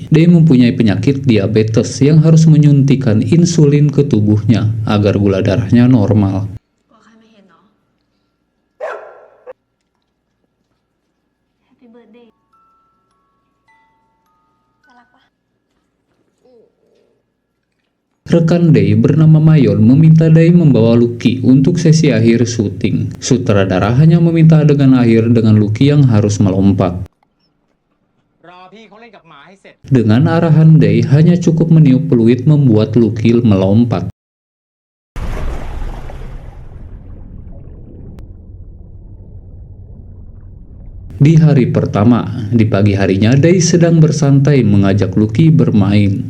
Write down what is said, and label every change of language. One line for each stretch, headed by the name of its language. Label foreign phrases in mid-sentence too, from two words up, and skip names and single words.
Indonesian: Dae mempunyai penyakit diabetes yang harus menyuntikkan insulin ke tubuhnya agar gula darahnya normal.
English: Happy birthday
Thai: น่ารักปะ
Indonesian: Rekan Dae bernama Mayon meminta Dae membawa Lucky untuk sesi akhir syuting. Sutradara hanya meminta adegan akhir dengan Lucky yang harus melompat.
Thai: รอพี่เขาเล่นกับหมาให้เสร็จ
Indonesian: Dengan arahan Dae hanya cukup meniup peluit membuat Lucky melompat. Di hari pertama, di pagi harinya Dae sedang bersantai mengajak Lucky bermain.